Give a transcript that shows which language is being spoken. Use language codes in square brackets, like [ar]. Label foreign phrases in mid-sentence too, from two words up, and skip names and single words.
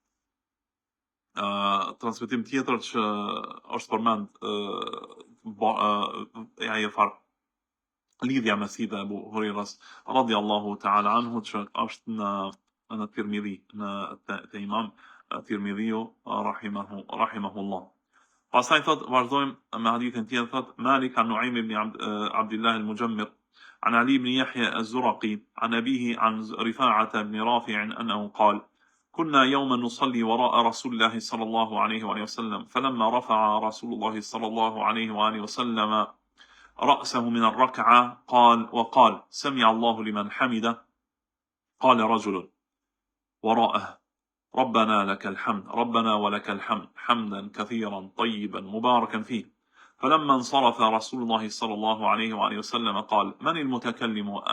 [sq] që është përmend ajo farë lidhja me si dhe Abu Hurairës [ar] رضي الله تعالى عنه, [sq] që është në Tirmidhi, te Imam Tirmidhiu rahimahullah. Pastaj thot, vazhdojmë me hadithin tjetër, thot Malik an Nuaym ibn Abdullah al-Mujammir [ar] عن علي بن يحيى الزرقي عن أبيه عن رفاعة بن رافع أنه قال كنا يوما نصلي وراء رسول الله صلى الله عليه وآله وسلم فلما رفع رسول الله صلى الله عليه وآله وسلم رأسه من الركعة وقال سمع الله لمن حمده قال رجل وراءه ربنا لك الحمد ربنا ولك الحمد حمدا كثيرا طيبا مباركا فيه فلما انصرف رسول الله صلى الله عليه وآله وسلم قال من المتكلم